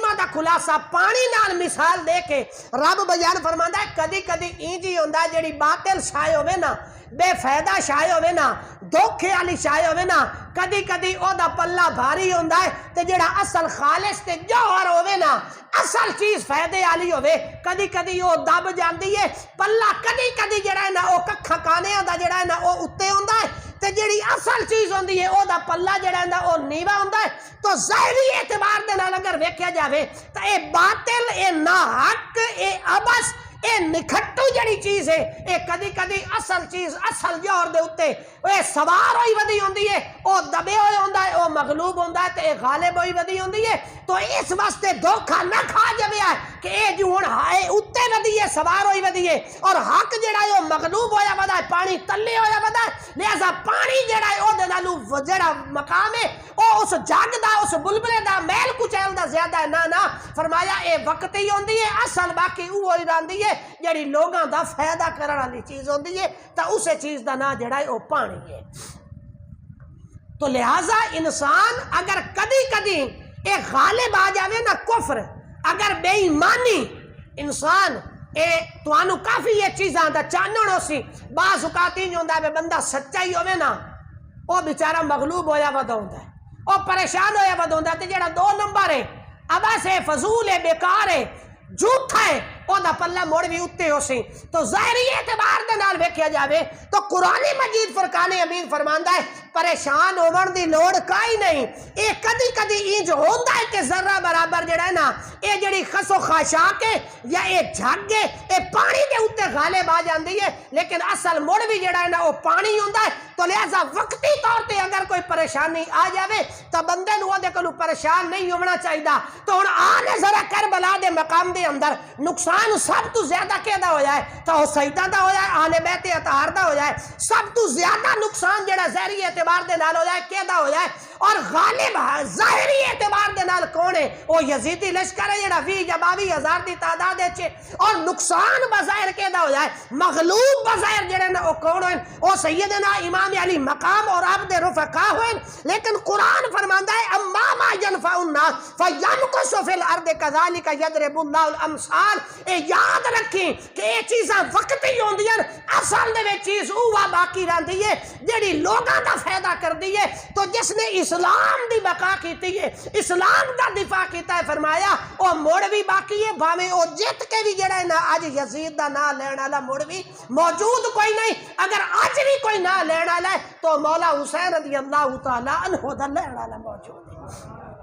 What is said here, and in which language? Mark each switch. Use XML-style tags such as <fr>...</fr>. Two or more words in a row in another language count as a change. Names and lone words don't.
<pa>خلاصہ پانی نال مثال دے کے رب بیان فرماندا ہے کدی کدی اینج ہی ہوندا ہے جڑی باطل شائع ہوے نا بے فائدہ شائع ہوے نا دھوکے والی شائع ہوے نا کدی کدی او دا پلہ بھاری ہوندا ہے تے جڑا اصل خالص تے جوہر ہوے نا اصل چیز فائدے والی ہوے کدی کدی او دب جاندی ہے پلہ کدی کدی جڑا ہے نا او ککھا کانے دا جڑا ہے نا او اوتے ہوندا ہے تے جڑی اصل چیز ہوندی ہے او دا پلہ جڑا ہے نا او نیوا ہوندا ہے تو ظاہری اعتبار دے نال اگر ویکھیا جاوے تے اے باطل اے ناحق اے عبث اے نکھٹو جڑی چیز ہے اے کدی کدی اصل چیز اصل جوہر دے اوتے اے سوار ہوئی ودی ہوندی ہے او دبے ہوئے ہوندا ہے او مغلوب ہوندا ہے تے اے غالب ہوئی ودی ہوندی ہے تو اس واسطے دھوکھا نہ کھا جاوے کہ اے جو ہن اے اوتے ودی ہے سوار ہوئی ودی ہے اور حق جڑا ہے او مغلوب ہویا ودا ہے پانی تلے ہویا ودا ہے لہذا پانی جڑا ہے او دے نالوں جڑا مقام ہے او اس جگ دا اس بلبلے دا میل کچیل دا زیادہ ہے نہ فرمایا اے وقت ہی ہوندی ہے اصل باقی او ہی رہندی ہے جڑی لوگاں دا فائدہ کرن والی چیز ہوندی ہے تا اسے چیز دا نا جڑا ہے او پانی ہے تو لہذا انسان اگر کدی کدی اے غالب آ جاوے نا کفر اگر بے ایمانی انسان اے توانو کافی یہ چیزاں دا چانن ہو سی بعض اوقات ہی ہوندا ہے بندہ سچا ہی ہوے نا او بیچارہ مغلوب ہویا ودا ہوندا ہے او پریشان ہویا ودا ہوندا ہے تے جڑا دو نمبر ہے عبث ہے فضول ہے بیکار ہے جھوٹا ہے او دا پلہ موڑ بھی اتے ہو سی تو ظاہری اعتبار دے نال ویکھیا جاوے تو قرآن مجید فرقان حمید فرماندا ہے پریشان ہون دی لوڑ کائی نہیں اے کدی کدی اینج ہوندا ہے کہ ذرہ برابر جڑا ہے نا اے جڑی خس و خاشاک ہے یا اے جھگ ہے اے پانی دے اوتے غالب آ جاندی ہے لیکن اصل مڑ بھی جڑا ہے نا او پانی ہوندا ہے تو لہذا وقتی طور تے اگر کوئی پریشانی آ جاوے تو بندے نو دے کولو پریشان نہیں ہونا چاہیے تو ہن آنے ذرا کربلا دے مقام دے اندر نقصان سب تو زیادہ کیدا ہویا ہے تو سیدہ دا ہویا ہے اہل بیت اطہار دا ہویا ہے سب تو زیادہ نقصان جڑا ظاہری اعتبار دے نال ہویا ہے کیدا ہویا ہے اور غالب ظاہری اعتبار دے نال کون ہے وہ یزیدی لشکر ہے جڑا 20 یا 22 ہزار دی تعداد ہے اور نقصان بظاہر کیدا ہویا ہے مغلوب بظاہر جڑے نا او کون ہوئے او سیدنا امام علی مقام اور آپ دے رفقا ہوئے لیکن قرآن فرماندا ہے</pa> <ar>اما ما ينفع الناس فيمكث في الارض كذلك يضرب الله الامثال</ar> <pa>اے یاد رکھیں کہ یہ چیزاں وقتی ہوندیاں اصل دے وچ چیز اوہ باقی رہندی ہے جڑی لوگاں دا فائدہ کردی ہے تو جس نے اسلام دی بقا کیتی ہے اسلام دا دفاع کیتا ہے فرمایا او موڑ بھی باقی ہے بھاویں او جت کے بھی جڑا ہے نا اج یزید دا نام لین والا موڑ بھی موجود کوئی نہیں اگر اج بھی کوئی نام لین والا ہے تو مولا حسین رضی اللہ تعالی عنہ دا لین والا موجود ہے</pa>